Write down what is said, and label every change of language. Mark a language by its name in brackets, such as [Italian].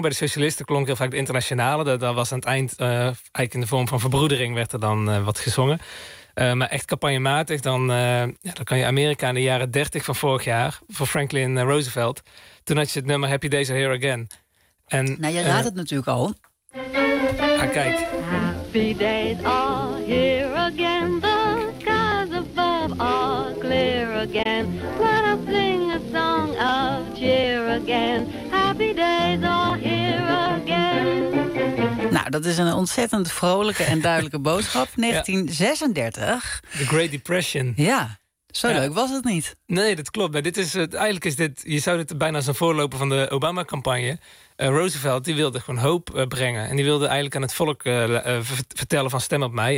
[Dutch] Bij de socialisten klonk heel vaak de internationale. Dat was aan het eind, eigenlijk in de vorm van verbroedering... werd er dan wat gezongen. Maar echt campagnematig, dan kan je Amerika in de jaren 30 van vorig jaar... voor Franklin Roosevelt. Toen had je het nummer Happy Days Are Here Again. En, nou, je raadt het natuurlijk al. Ga kijk. [English] Happy days are here again. The skies above are clear again. Let us sing a song of cheer again. Happy days are here again. [Dutch] Nou, dat is een ontzettend vrolijke en duidelijke boodschap. 1936. [English] The Great Depression. [Dutch] Ja, zo leuk was het niet. Nee, dat klopt. Maar dit is eigenlijk is dit... Je zou dit bijna als een voorloper van de Obama-campagne. Roosevelt, die wilde gewoon hoop brengen. En die wilde eigenlijk aan het volk vertellen van stem op mij.